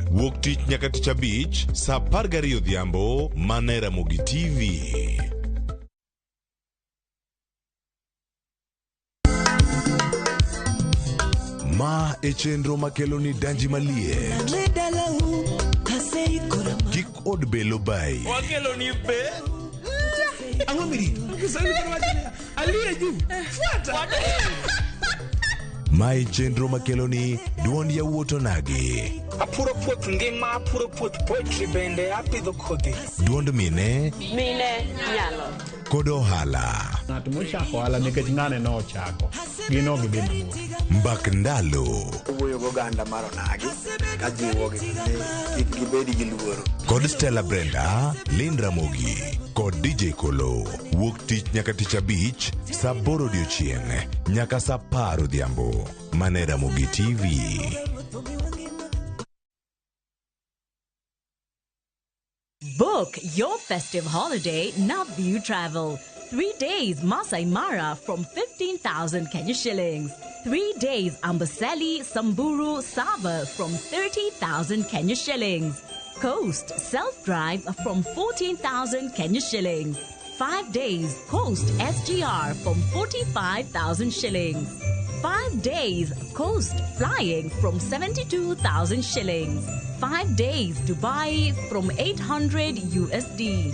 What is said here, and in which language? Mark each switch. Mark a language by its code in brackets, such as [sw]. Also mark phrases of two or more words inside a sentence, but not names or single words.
[luo] Wuok tich nyaka tich abich saa 12 odhiambo mana e Ramogi TV. Ma e chenro makeloni danji malie. Kik od belo bai. Wakeloni be. Angomiri. [sw] Kiswahili kwa aliye juu. Fuata. [luo] Ma e chenro makeloni duond yawuoto nagi. Apuro puoth ngima, apuro puoth poetry bende apidho kodhi. Duond mine nyalo. kod ohala. Ng'at mochako ohala nikech ng'ane no ochako. Gino gibende. Mbak ndalo. Wuoyo go ganda mar onagi. Kajiwo gibedi gi luoro. Kod Stella Brenda, Lynn Ramogi, kod DJ Kolo. Wuok tich nyaka tich abich, saa 8 odiechieng' nyaka saa 10 odhiambo. Mane Ramogi TV. [en] Book your festive holiday Navview Travel. 3 days Masai Mara from 15,000 Kenya shillings. 3 days Amboseli, Samburu, Sava from 30,000 Kenya shillings. Coast Self-Drive from 14,000 Kenya shillings. 5 days Coast SGR from 45,000 shillings. 5 days Coast Flying from 72,000 shillings. 5 days Dubai from 800 USD.